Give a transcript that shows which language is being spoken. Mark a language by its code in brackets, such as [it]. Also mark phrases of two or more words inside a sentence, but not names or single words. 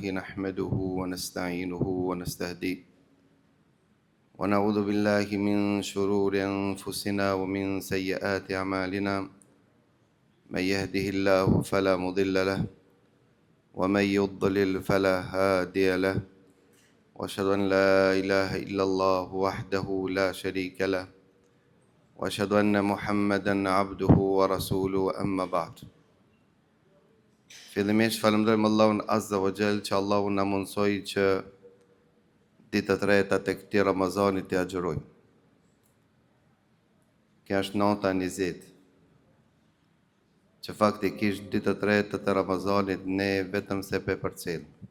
[ar] نحمده ونستعينه ونستهديه ونعوذ بالله من شرور أنفسنا ومن سيئات أعمالنا من يهده الله فلا مضل له ومن يضلل فلا هادي له وأشهد أن لا إله إلا الله وحده لا شريك له وأشهد أن محمدا عبده ورسوله أما بعد. [sq] Fillimisht falenderojmë Allahun [ar] عز وجل [sq] që Allahu na mundsoi që ditët e treta të këtij Ramazanit të agjërojmë. Kjo është nota 20. Që faktikisht ditët e treta të Ramazanit ne vetëm se pe përcjell.